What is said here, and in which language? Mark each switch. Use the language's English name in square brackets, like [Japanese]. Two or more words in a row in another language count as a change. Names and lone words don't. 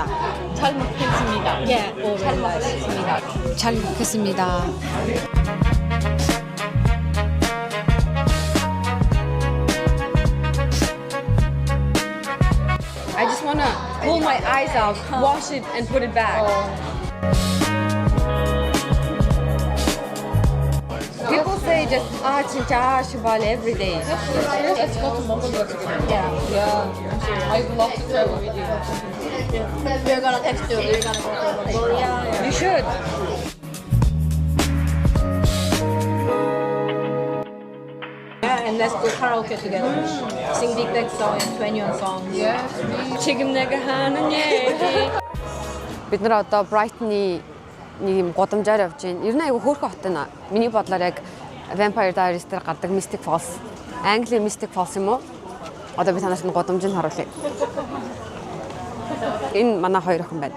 [Korean] 잘 먹겠습니다. 예, 잘 먹겠습니다. 잘 먹겠습니다. [English] I just want to pull my eyes out, wash it and put it back. People say just [Korean] 진짜 시발 [English] every day. Let's go to Mongolia together. Yeah. I would love to travel with you. We're gonna text you. We're gonna go to Mongolia. You should. Yeah, and let's go karaoke together. Sing Big Bang song and 21 songs. Yes, [Korean] 지금 내가 하는 얘기. [Mongolian] бид нар одоо Brighton-ы нэг юм гудамжаар явж байна. Ер нь айгүй хөөрхөн хот байна. Миний бодлоор яг Vampire Diaries дээр гардаг Mystic Falls. Англи Mystic Falls юм уу? Одоо би танаас нь гудамжийг харуулъя. Энэ манай хоёр охин байна.